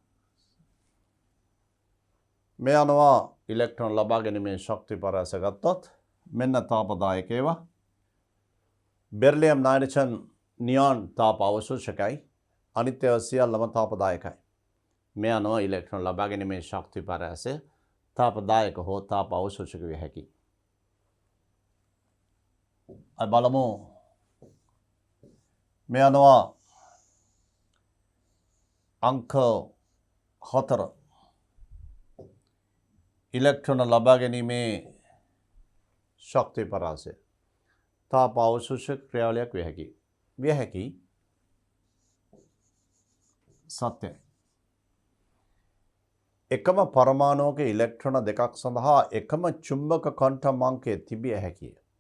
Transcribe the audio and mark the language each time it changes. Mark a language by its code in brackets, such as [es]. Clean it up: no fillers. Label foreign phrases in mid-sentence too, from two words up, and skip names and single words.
[si] මේ අනුව ඉලෙක්ට්‍රෝන ලබා ගැනීමේ ශක්ති පරාස ගත්තොත් මෙන්න තාපදායක ඒවා බෙරිලියම් नाइट्रोजन නියොන් තාප අවශෝෂකයි අනිත් ඒවා සියල්ලම තාපදායකයි මේ අනුව ඉලෙක්ට්‍රෝන ලබා ගැනීමේ ශක්ති පරාසය තාපදායක හෝ තාප අවශෝෂක විය හැකියි අපි බලමු මේ අනුව අංක 4 ඉලෙක්ට්‍රෝන ලබා ගැනීමේ ශක්ති පරාසය තාප අවශෝෂක ක්‍රියාවලියක් විය හැකි සත්‍යයි එකම පරමාණුවක ඉලෙක්ට්‍රෝන දෙකක් සඳහා එකම චුම්බක ක්වොන්ටම් අංකය තිබිය හැකිය